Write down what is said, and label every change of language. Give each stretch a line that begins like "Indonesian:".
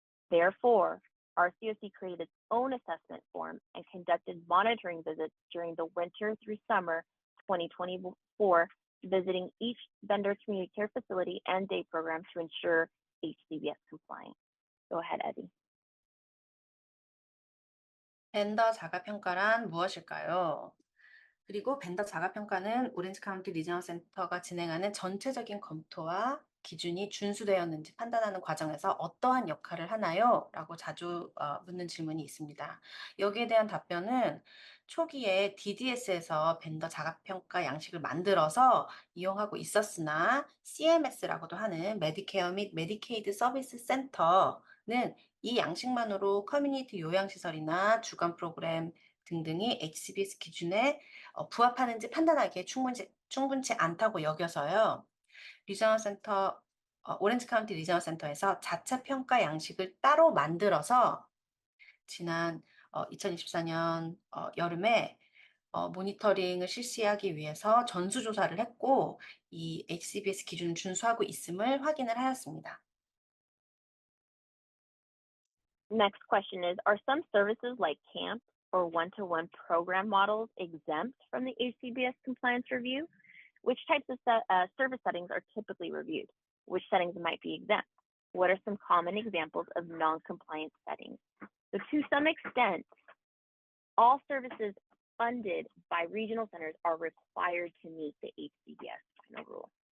English: Therefore, RCOC created its own assessment form and conducted monitoring visits during the winter through summer 2024, visiting each vendor's community care facility and day program to ensure HCBS compliance. Go ahead, Eddie.
Korean: 벤더 자가평가란 무엇일까요? 그리고 벤더 자가평가는 오렌지 카운티 리지널 센터가 진행하는 전체적인 검토와 기준이 준수되었는지 판단하는 과정에서 어떠한 역할을 하나요? 라고 자주 묻는 질문이 있습니다. 여기에 대한 답변은 초기에 DDS에서 벤더 자가평가 양식을 만들어서 이용하고 있었으나 CMS라고도 하는 메디케어 및 메디케이드 서비스 센터는 이 양식만으로 커뮤니티 요양시설이나 주간 프로그램 등등이 HCBS 기준에 부합하는지 판단하기에 충분치 않다고 여겨서요. 리저널 센터, 오렌지 카운티 리저널 센터에서 자체 평가 양식을 따로 만들어서 지난 2024년 여름에 모니터링을 실시하기 위해서 전수조사를 했고 이 HCBS 기준을 준수하고 있음을 확인을 하였습니다.
English: Next question is, are some services like camp or one-to-one program models exempt from the HCBS compliance review? Which types of service settings are typically reviewed? Which settings might be exempt? What are some common examples of non-compliant settings? So to some extent, all services funded by regional centers are required to meet the HCBS final rule.